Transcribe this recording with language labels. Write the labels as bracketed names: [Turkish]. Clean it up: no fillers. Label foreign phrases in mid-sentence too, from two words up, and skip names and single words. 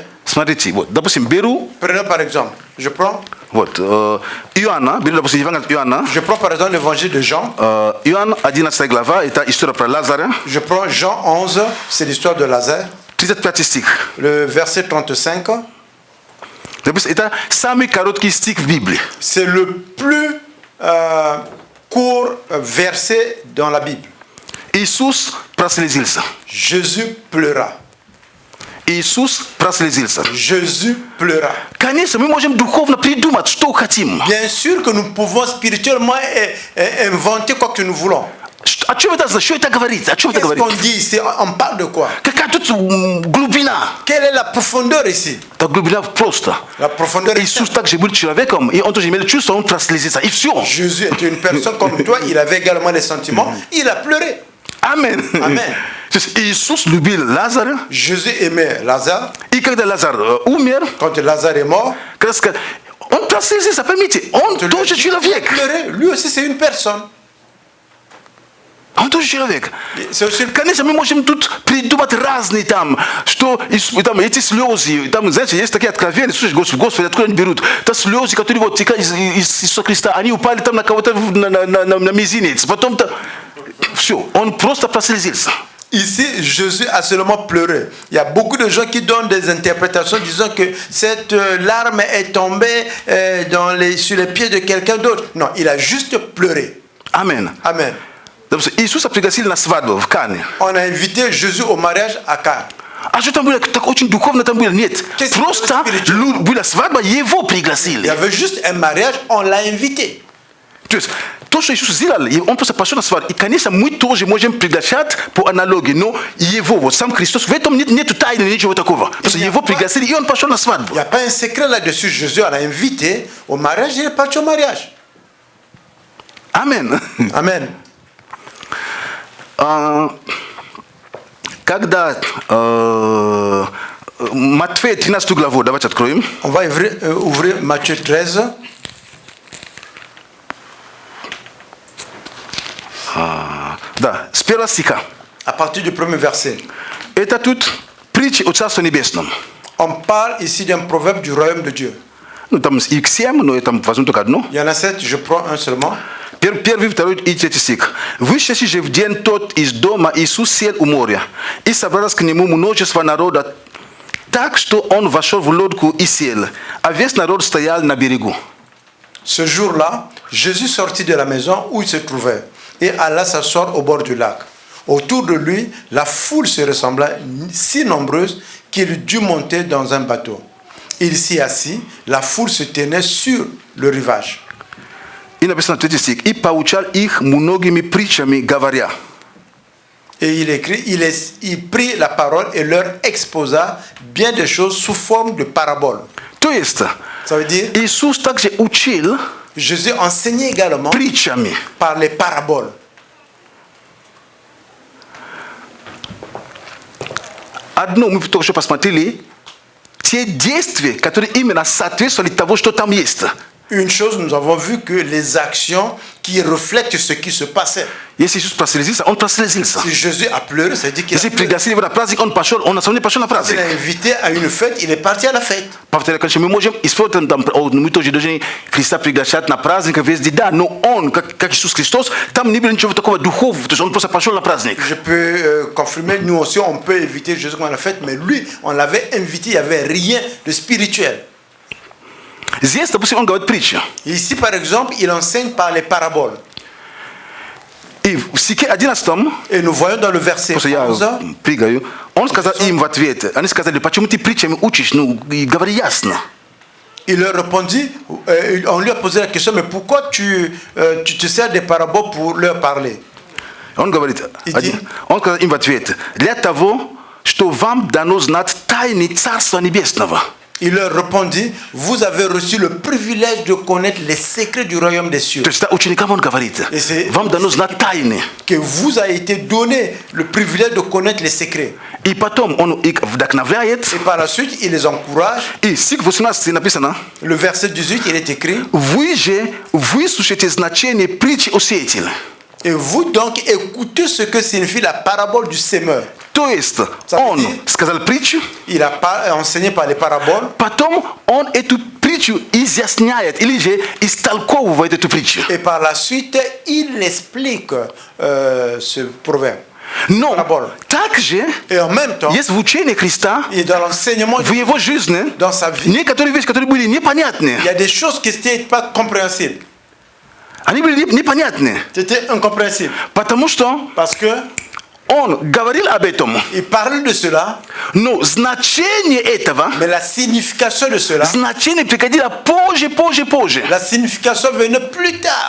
[Russian] Смотрите, вот, допустим, беру, [French] Prenons par exemple, je prends [Russian] Иоанна, беру, допустим, Евангелие Иоанна, [French] par exemple l'évangile de Jean. [Russian] Иоанн 11 глава, это история про Лазаря, [French] Je prends Jean 11, c'est l'histoire de Lazare, [Russian] 35 стих. [French] le verset 35. [Russian] Допустим, это самый короткий стих в Библии. [French] C'est le plus court verset dans la Bible. [Russian] Иисус прослезился. [French] Jésus pleura. [Russian] Иисус прослезился. [French] Jésus pleura. [Russian] Конечно, мы можем духовно придумать, что хотим. [French] Bien sûr que nous pouvons spirituellement inventer quoi que nous voulons. [Russian] О чем это значит? Что это говорит? О чем это [French] Qu'est-ce [Russian] говорит? [French] qu'on dit ici? On parle de quoi? [Russian] Какая тут глубина? [French] Quelle est la profondeur ici? [Russian] Так глубина просто. [French] La profondeur est [Russian] Иисус также был человеком, и он тоже имел чувство, он прослезился, и все. [French] Jésus était une personne comme toi, il avait également des sentiments, il a pleuré. [Russian] Аминь. [French] Amen. [Russian] Iisus любил Лазаря, [French] Jésus aimait Lazare. [Russian] и когда Лазар умер, [French] Quand Lazare est mort, [Russian] он прослезился, поймите, он тоже человек. [French] pleurer, lui aussi c'est une personne. [Russian] Он тоже человек. [French] C'est aussi une... [Russian] Конечно, мы можем тут придумать разные там, что там, эти слезы, там, знаете, есть такие откровения, слушай, Господи, откуда они берут? Это слезы, которые вот текают из Иисуса Христа, они упали там на кого-то на мизинец, потом-то все, он просто прослезился. [French] Ici, Jésus a seulement pleuré. Il y a beaucoup de gens qui donnent des interprétations disant que cette larme est tombée sur les pieds de quelqu'un d'autre. Non, il a juste pleuré. Amen. Amen. [Russian] Иисуса пригласили на свадьбу в Кане. [French] On a invité Jésus au mariage à Cannes. [Russian] А что там было так очень духовно там было? Нет. Просто была свадьба, его [French] Il y [Russian] пригласили. [French] avait juste un mariage, on l'a invité. [Russian] То есть то, что Иисус сделал, он просто пошел на свадьбу. И, конечно, мы тоже можем приглашать по аналогии, но его, вот сам Христос, в этом нет тайны, ничего такого. Просто его пригласили, и он пошел на свадьбу. [French] Il n'y a pas un secret là-dessus. Jésus l'a invité au mariage, il est parti au mariage. Amen. Amen. [Russian] Когда Матфея 13 главу, давайте откроем. [French] On va ouvrir Matthieu 13. [Russian] Да, с первого стиха. [French] À partir du premier verset. [Russian] Это тут притча о Царстве Небесном. [French] On parle ici d'un proverbe du royaume de Dieu. [Russian] Ну, там их 7, но я там возьму только одно. [French] Il y en a 7, je prends un seulement. [Russian] Первый, второй и третий стих. «Вышедший же в день тот из дома Иисус сел у моря, и собралось к нему множество народа, так что он вошел в лодку и сел, а весь народ стоял на берегу». [French] Ce jour-là, Jésus sortit de la maison où il se trouvait et alla s'asseoir au bord du lac. Autour de lui, la foule se ressembla si nombreuse qu'il dut monter dans un bateau. Il s'y assit, la foule se tenait sur le rivage. [Russian] И написано третий стих. «И поучал их многими притчами, говоря». [French] Et il écrit, il prit la parole et leur exposa bien des choses sous forme de paraboles. [Russian] То есть, [French] Ça veut dire, [Russian] Иисус также учил [French] Jésus enseignait également [Russian] притчами. [French] par les paraboles. [Russian] Одно мы только что посмотрели, те действия, которые именно соответствовали того, что там есть. [French] Une chose, nous avons vu que les actions qui reflètent ce qui se passait. [Russian] Если Иисус прослезился, он прослезился. [French] Si Jésus a pleuré, ça veut dire qu'il a [Russian] Если [French] pleuré. [Russian] пригласили его на праздник, он пошел, он на самом деле пошел на [French] Il [Russian] праздник. [French] a invité à une fête, il est parti à la fête. [Russian] Повторяю, конечно, мы можем использовать, мы тоже должны Христа приглашать на праздник везде, да, но он, как Иисус Христос, там не было ничего такого духовного, то есть он просто пошел на праздник. [French] Je peux confirmer, nous aussi, on peut inviter Jésus à la fête, mais lui, on l'avait invité, il n'y avait rien de spirituel. [Russian] Здесь, допустим, он говорит притчу. [French] Et ici, par exemple, il enseigne par les paraboles. [Russian] И в стихе 11, [French] Et nous voyons dans le verset [Russian] просто я [French] 11, [Russian] прыгаю, он сказал им в ответ, они сказали, почему ты притчами учишь, ну, и говори ясно. [French] il leur répondit, on lui a posé la question, mais pourquoi tu te sers des paraboles pour leur parler? [Russian] Он говорит, Иди. он сказал им в ответ, для того, что вам дано знать тайны Царства Небесного. [French] Il leur répondit, vous avez reçu le privilège de connaître les secrets du royaume des cieux. [Russian] То есть ученикам он говорит, [French] Et c'est [Russian] вам дано знать тайны. [French] que vous a été donné le privilège de connaître les secrets. [Russian] И потом он их вдохновляет. [French] Et par la suite, il les encourage. [Russian] И стих 18 написано, [French] Le verset 18, il est écrit, [Russian] вы же выслушайте значение притчи о сеятеле. [French] et vous donc écoutez ce que signifie la parabole du semeur. [Russian] То есть [French] Ça [Russian] он [French] veut dire- [Russian] сказал притчу, [French] Il a enseigné par les paraboles, [Russian] потом он эту притчу изъясняет или же истолковывает эту притчу. [French] et par la suite, il explique ce proverbe. [Russian] Но Параболы. также [French] Et en même temps, [Russian] есть в учении Христа, [French] et dans l'enseignement, [Russian] в его жизни, [French] dans sa vie, [Russian] некоторые вещи, которые были непонятны. [French] il y a des choses qui n'étaient pas compréhensibles. [Russian] Они были непонятны, [French] C'était incompréhensible. [Russian] потому что [French] Parce que [Russian] он говорил об этом, [French] il parle de cela, [Russian] но значение этого, [French] mais la signification de cela, [Russian] значение приходило позже. [French] la signification venait plus tard.